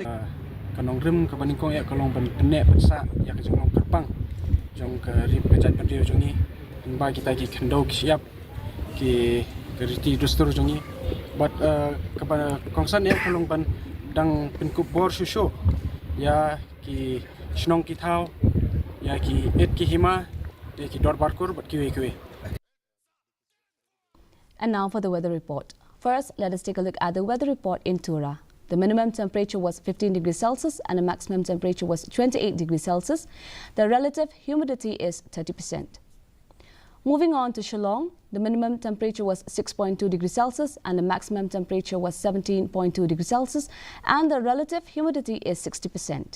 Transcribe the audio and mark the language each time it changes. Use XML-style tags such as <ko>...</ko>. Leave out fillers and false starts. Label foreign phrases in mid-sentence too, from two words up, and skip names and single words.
<kha>kanong rim ka baningkong ya kalong ban penek pesa ya ka jong kerpang jong ka rip pejat pendio jongi ba kita ki kendau ki siap ki keriti dustur jongi but ka kongsan ya kalong ban dang penkup bor susho ya ki snong ki thau ya ki et ki hima ya ki dor barkur but kiwe.</kha> <en>And now for the weather report. First, let us take a look at the weather report in Tura. The minimum temperature was 15 degrees Celsius and the maximum temperature was 28 degrees Celsius. The relative humidity is 30%. Moving on to Shillong, the minimum temperature was 6.2 degrees Celsius and the maximum temperature was 17.2 degrees Celsius and the relative humidity is 60%.</en>